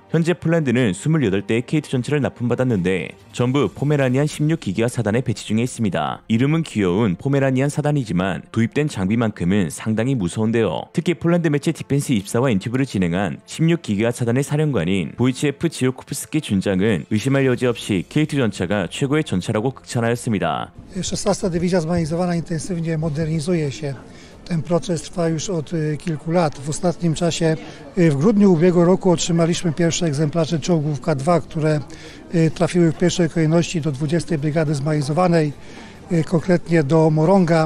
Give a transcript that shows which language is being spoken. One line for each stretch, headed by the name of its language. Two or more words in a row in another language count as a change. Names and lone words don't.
Korean: 현재 폴란드는 28대의 K2 전차를 납품받았는데 전부 포메라니안 16기계화 사단에 배치 중에 있습니다. 이름은 귀여운 포메라니안 사단이지만 도입된 장비만큼은 상당히 무서운데요. 특히 폴란드 매체 디펜스24와 인터뷰를 진행한 16기계화 사단의 사령관인 보이체프 지오코프스키 준장은 의심할 여지 없이 K2 전차가 최고의 전차라고 극찬하였습니다.
Polish: 16. Dywizja Zmechanizowana intensywnie modernizuje się. Ten proces trwa już od kilku lat. W ostatnim czasie, w grudniu ubiegłego roku otrzymaliśmy pierwsze egzemplarze czołgów K2, które trafiły w pierwszej kolejności do 20. Brygady Zmechanizowanej, konkretnie do Moronga.